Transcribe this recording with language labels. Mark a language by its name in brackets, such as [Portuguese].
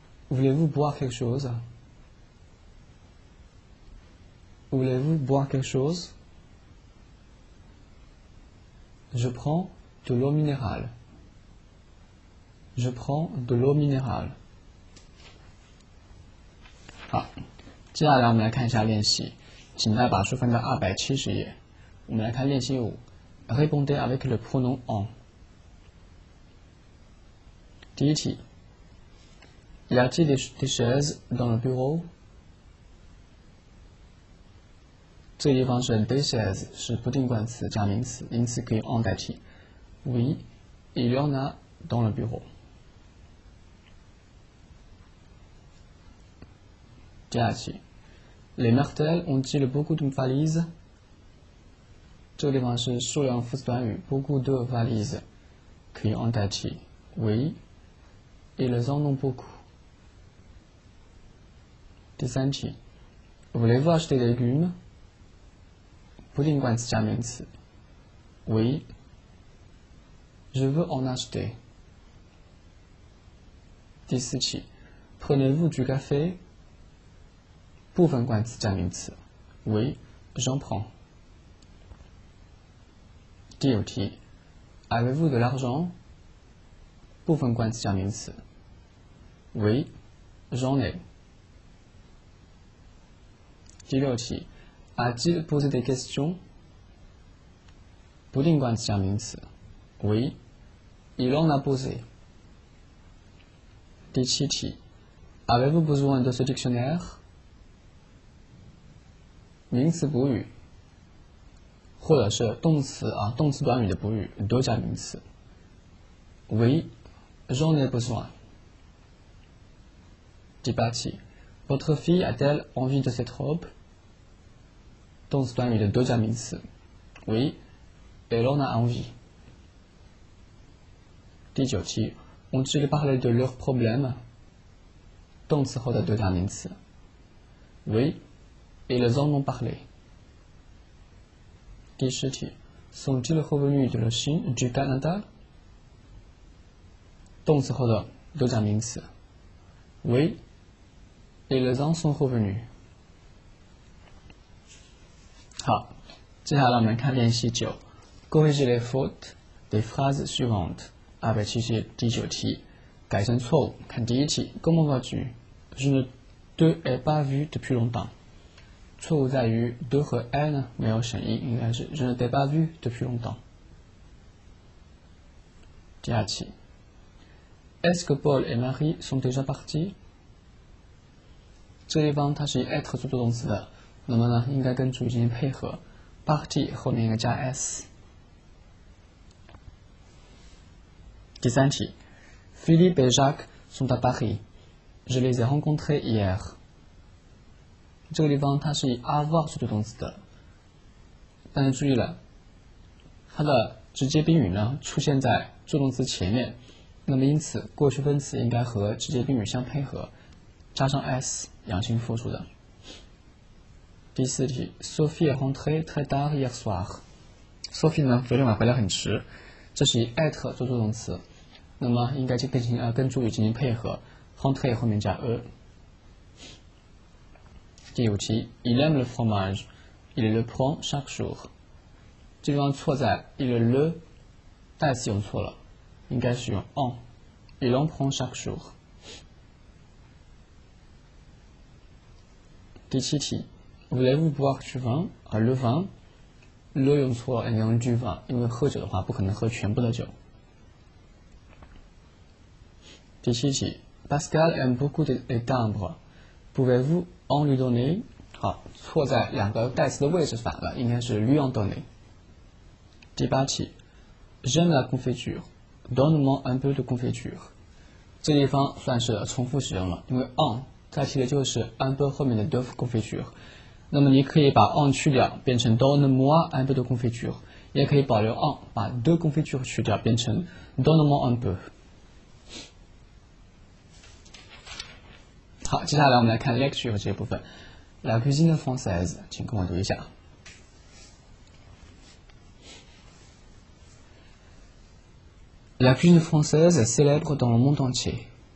[French] Voulez-vous boire quelque chose? Voulez-vous boire quelque chose? Je prends de l'eau minérale. Je prends de l'eau minérale. [Chinese] 好，接下来我们来看一下练习，请大家把书翻到270页。我们来看练习5 [French] Répondez avec le pronom en。 [Chinese] 第一题 [French] Y a-t-il des chaises dans le bureau？ [Chinese] 这个地方是 des chaises 是不定冠词加名词，因此可以 en 代替。 [French] Oui, il y en a dans le bureau。 [Chinese] 第二题 [French] Les Martels ont-ils beaucoup de valises？ [Chinese] 这个地方是数量副词短语 beaucoup de valises， 可以 en 代替。 [French] Oui, ils en ont beaucoup。 [Chinese] 第三题 [French] Voulez-vous acheter des légumes？ [Chinese] 不定冠词加名词。 [French] Oui, je veux en acheter。 [Chinese] 第四题 [French] Prenez-vous du café？ [Chinese] 部分冠词加名词。 [French] Oui, j'en prends。 [Chinese] 第五题 [French] Avez-vous de l'argent？ [Chinese] 部分冠词加名词。 [French] Oui, j'en ai。 [Chinese] 第六题 [French] A-t-il posé des questions？ [Chinese] 不定冠词加名词。 [French] Oui, il en a posé。 [Chinese] 第七题 [French] Avez-vous besoin de ce dictionnaire？ [Chinese] 名词补语，或者是动词动词短语的补语都加名词。 [French] Oui, j'en ai besoin。 [Chinese] 第八题 [French] Votre fille a-t-elle envie de cette robe？ [Chinese] 动词短语的都加名词。 [French] Oui, elle en a envie。 [Chinese] 第九题 [French] Ont-ils parlé de leurs problèmes？ [Chinese] 动词后的都加名词。 [French] Oui, ils en ont parlé。 [Chinese] 第十题 [French] Sont-ils revenus de la Chine, du Canada？ [Chinese] 动词后的都加名词。 [French] Oui, ils en sont revenus。 [Chinese] 好，接下来我们看练习9 [French] Corriger les fautes des phrases suivantes。 [Chinese] 270页第9题，改正错误。看第一题 [French] Comment vas-tu？ Je ne te ai pas vu depuis longtemps。 [Chinese] 错误在于 de 和 ai 呢没有省音，应该是 [French] Je ne t'ai pas vu depuis longtemps。 [Chinese] 第二题 [French] Est-ce que Paul et Marie sont déjà partis？ [Chinese] 这地方它是以 être 做动词的，那么呢应该跟主语进行配合 party 后面应该加 s。第三题 [French] Philippe et Jacques sont à Paris。 Je les ai rencontrés hier。 [Chinese] 这个地方它是以 avoir 做动词的，但是注意了，它的直接宾语呢出现在助动词前面，那么因此过去分词应该和直接宾语相配合，加上 s 阳性复数的。第四题 ， [French] Sophie est rentrée très tard hier soir。 [Chinese] Sophie 呢昨天晚回来很迟，这是以 at 做助动词，那么应该跟主语进行配合 ，rentrée 后面加 e。第五题 [French] ，Il aime le fromage, il le prend chaque jour。 [Chinese] 这地方错在 il le 代词用错了，应该是用 en。 [French] Il en prend chaque jour。 [Chinese] 第七题 [French] ，Voulez-vous boire du vin？ [Chinese] le vin。le 用错了，应该用 du vin， 因为喝酒的话不可能喝全部的酒。第七题 [French] ，Pascal aime beaucoup les timbres。Pouvez-vous en lui donner？ [Chinese] 好，错在两个代词的位置反了，应该是 [French] lui en donner。 [Chinese] 第八题 [French] ，J'aime la confiture。Donne-moi un peu de confiture。 [Chinese] 这地方算是重复使用了，因为 on 代替的就是 un peu 后面的 de confiture。那么你可以把 on 去掉，变成 [French] donne-moi un peu de confiture， [Chinese] 也可以保留 on， 把 de confiture 去掉，变成 [French] donne-moi un peu。 [Chinese] 好，接下来我们来看 lecture 这一部分。 La cuisine française， 请跟我读一下。 [French] La cuisine française est célèbre dans le monde entier.